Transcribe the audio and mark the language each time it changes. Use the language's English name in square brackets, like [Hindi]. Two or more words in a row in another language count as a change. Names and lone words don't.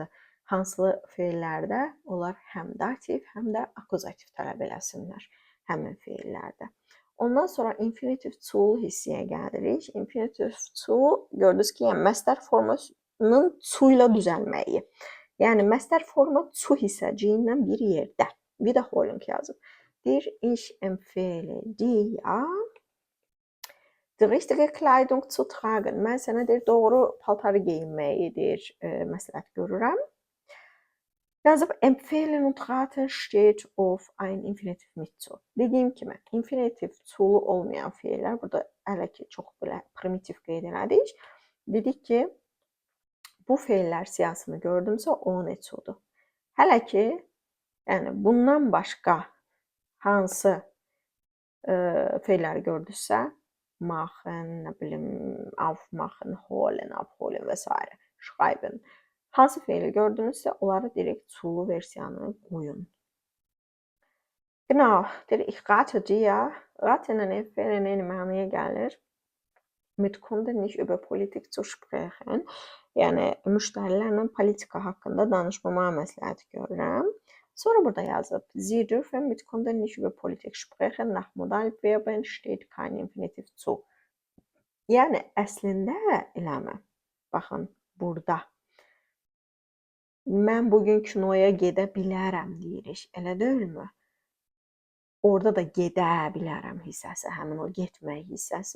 [Azerbaijani] Hansı feillərdə onlar həm dativ, həm də akuzativ tələb eləsinlər həmin feillərdə. Ondan sonra infinitiv zu hissəyə gəlirik. Infinitiv zu, gördünüz ki, yəni məstər formasının zu ilə düzəlməyi. Yəni məstər forma zu hissəciyi ilə bir yerdə. Wiederholung yazıb. Deyir, [German] ich empfehle dir, die richtige Kleidung zu tragen. [Azerbaijani] Mən sənə deyir, doğru paltarı geyinməyi deyir, məsləhət görürəm. Yazıb, [German] empfehlen und raten steht auf ein infinitiv mit zu. [Azerbaijani] Dediyim kimi, infinitiv zu olmayan feillər, burada hələ ki çox belə primitiv qeyd elədik. Dedik ki, bu feillər siyahısını gördümsə, o ne zudur. Hələ ki, yəni bundan başqa hansı feilləri gördünüzsə, machen, nə bilim, aufmachen, holen, abholen və s. schreiben. Hansı feili gördünüzsə, onları direkt zulu versiyanı qoyun. [German] Genau, ich rate dir, [Azerbaijani] raten and empfehlen eyni mənaya gəlir. [German] Mit Kunden nicht über Politik zu sprechen. [Azerbaijani] Yəni, müştərilərlə politika haqqında danışmamağa məsləhət görürəm. Sonra burada yazıb, [German] Sie dürfen mit Kunden nicht über Politik sprechen. Nach Modalverben steht kein infinitiv zu. [Azerbaijani] Yəni, əslində eləmə. Baxın, burada. Mən bugün kinoya gedə bilərəm deyirik. Elə deyilmi? Orada da gedə bilərəm hissəsi, həmin o getmək hissəsi.